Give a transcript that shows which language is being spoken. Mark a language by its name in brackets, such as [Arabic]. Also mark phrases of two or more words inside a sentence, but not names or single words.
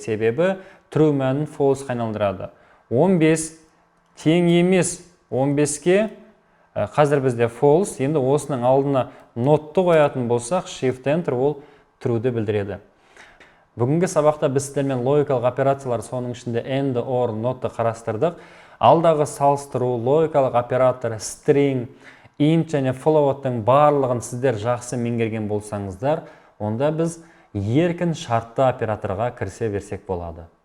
[Kazakh] Себебі true мәнін false айналдырады. 15 тең емес 15-ке, қазір бізде false, енді осының алдына notты қоятын болсақ, [English] Shift Enter [Kazakh] ол true'ді білдіреді. Бүгінгі сабақта біз сіздермен логикалық операциялар, соның ішінде [English] and, or, [Kazakh] notты қарастырдық. Алдағы салыстыру, логикалық оператор, [English] string, int [Kazakh] және float'тың барлығын сіздер жақсы меңгерген болсаңыздар, онда біз еркін шартты операторға кірісе берсек болады.